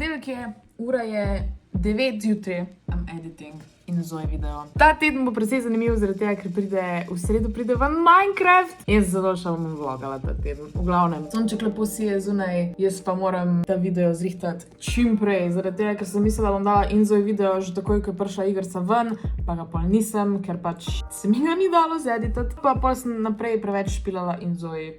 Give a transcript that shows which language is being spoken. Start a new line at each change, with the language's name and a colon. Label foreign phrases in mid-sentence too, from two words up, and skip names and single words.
Slovenian: ponedeljek je, ura je 9 zjutraj,
English: I'm editing in Zoe video.
Slovenian: Ta teden bo precej zanimiv, zaradi tega, ker v sredo pride ven Minecraft. Jaz zelo še bom vlogala ta teden. V glavnem, sonček lepo si je zunaj, jaz pa moram ta video zrihtati čim prej, zaradi tega, ker sem mislila, da bom dala in Zoe video že takoj, ko je prišla igrica ven, pa ga pol nisem, ker pač se mi ga ni dalo zeditati, pa pol sem naprej preveč špilala in Zoe.